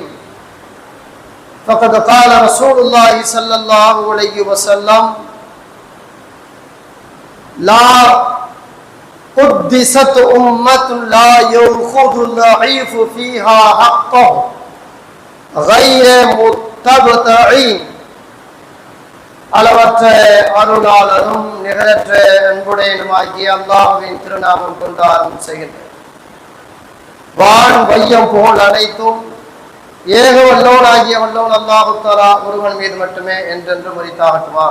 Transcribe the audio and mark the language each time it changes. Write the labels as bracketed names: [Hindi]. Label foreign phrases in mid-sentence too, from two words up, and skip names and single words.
[Arabic] فقد قال رسول الله صلى الله عليه وسلم: لا قدست أمة لا يأخذ الضعيف فيها حقه غير متبتعين. [Tamil] அளவற்ற அருளாளரும் நிகழற்ற அன்புடையனுமாகிய அல்லாஹ்வின் திருநாமம் கொண்டு ஆரம்பம் செய்கின்றேன். வான் வையம் புகழ் அனைத்தும் ஏக வல்லோனாகிய வல்லோன் அல்லாஹு தஆலா ஒருவன் மீது மட்டுமே என்றென்று உரித்தாகட்டுமாக.